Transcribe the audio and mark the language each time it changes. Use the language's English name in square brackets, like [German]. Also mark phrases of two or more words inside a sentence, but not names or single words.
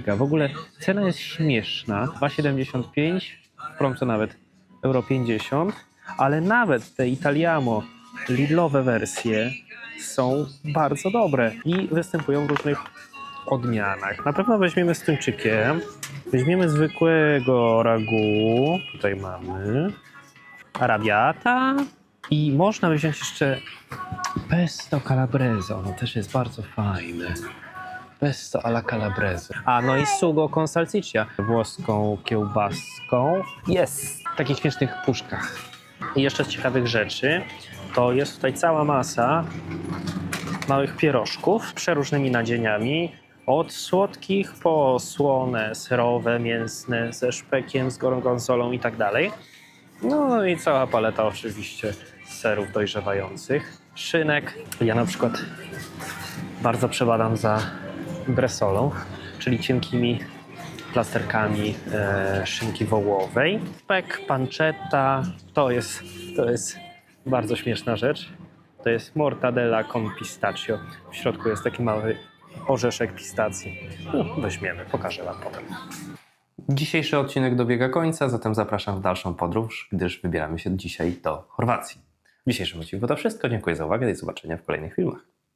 [Polish] W ogóle cena jest śmieszna. 2,75, w promce nawet euro 50, ale nawet te Italiamo lidlowe wersje są bardzo dobre i występują w różnych odmianach. Na pewno weźmiemy z tuńczykiem, weźmiemy zwykłego ragu, tutaj mamy arrabbiata i można wziąć jeszcze [Italian] pesto calabrese, [Polish] ono też jest bardzo fajne. [Italian] Pesto alla calabrese. [Polish] A no i [Italian] sugo con salsiccia, [Polish] włoską kiełbaską. Jest w takich śmiesznych puszkach. I jeszcze z ciekawych rzeczy, to jest tutaj cała masa małych pierożków z przeróżnymi nadzieniami. Od słodkich po słone, serowe, mięsne, ze szpekiem, z gorgonzolą i tak dalej. No i cała paleta oczywiście serów dojrzewających. Szynek. Ja na przykład bardzo przebadam za bressolą, czyli cienkimi plasterkami szynki wołowej. Szpek, pancetta, to jest bardzo śmieszna rzecz. To jest [Italian] mortadella con pistachio. [Polish] W środku jest taki mały orzeszek pistacji. No, weźmiemy, pokażę wam potem. Dzisiejszy odcinek dobiega końca, zatem zapraszam w dalszą podróż, gdyż wybieramy się dzisiaj do Chorwacji. W dzisiejszym odcinku to wszystko. Dziękuję za uwagę i do zobaczenia w kolejnych filmach.